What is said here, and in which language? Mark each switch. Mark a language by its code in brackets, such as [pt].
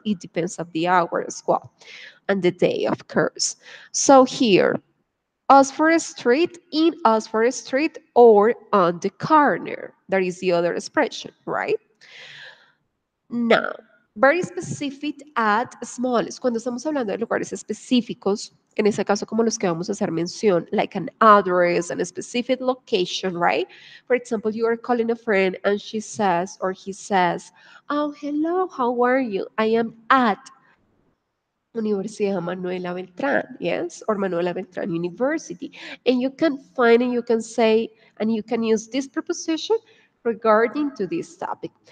[en] It depends of the hour as well and the day, of course. So here, Oxford Street, in Oxford Street, or on the corner. That is the other expression, right? Now, very specific at smallest. [es] Cuando estamos hablando de lugares específicos, en ese caso como los que vamos a hacer mención, [en] like an address and a specific location, [es] right? [en] For example, you are calling a friend and she says or he says, oh, hello, how are you? I am at Universidad Manuela Beltrán, yes, or Manuela Beltrán University. And you can find and you can say, and you can use this preposition regarding to this topic.